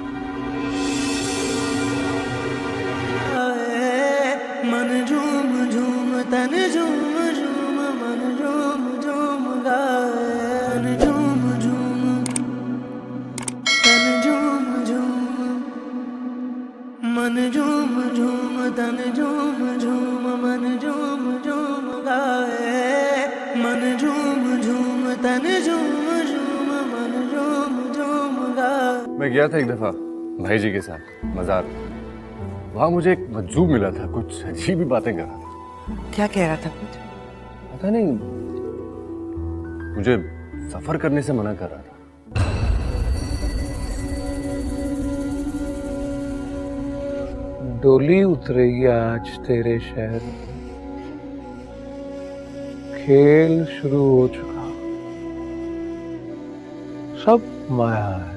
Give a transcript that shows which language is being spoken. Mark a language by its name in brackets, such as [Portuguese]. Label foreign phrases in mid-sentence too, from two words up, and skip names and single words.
[Hindi] मन झूम झूम तन झूम झूम मन झूम झूम गाए, मन झूम झूम तन झूम झूम, मन झूम झूम तन झूम झूम मन झूम झूम गाए, मन झूम झूम तन झूम झूम मन झूम झूम गाए। मैं गया था एक दफा भाई जी के साथ मज़ार। वहाँ मुझे एक मजजूब मिला था, कुछ अजीब ही बातें कर रहा था। क्या कह रहा था? कुछ पता नहीं, मुझे सफर करने से मना कर रहा था। डोली उतरेगी आज तेरे शहर, खेल शुरू हो चुका, सब माया है।